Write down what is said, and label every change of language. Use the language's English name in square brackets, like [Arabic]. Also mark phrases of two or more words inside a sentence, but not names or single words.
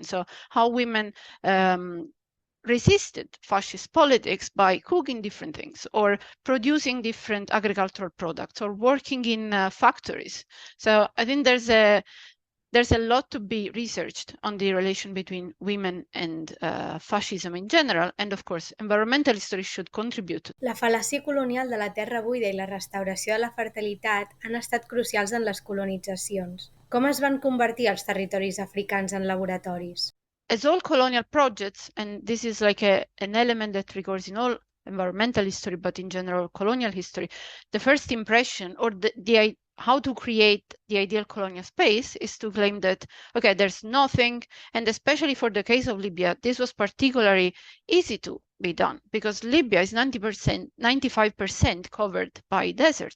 [English] So how women resisted fascist politics by cooking different things or producing different agricultural products or working in factories. So I think there's a lot to be researched on the relation between women and fascism in general, and of course, environmental history should contribute. [Catalan] La fal·làcia colonial de la terra buida i la restauració de la fertilitat han estat crucials en les colonitzacions. Com es van convertir els territoris africans en laboratoris? [English] As all colonial projects, and this is like an element that recurs in all environmental history, but in general colonial history, the first impression or how to create the ideal colonial space is to claim that, okay, there's nothing, and especially for the case of Libya, this was particularly easy to be done because Libya is 95% covered by desert.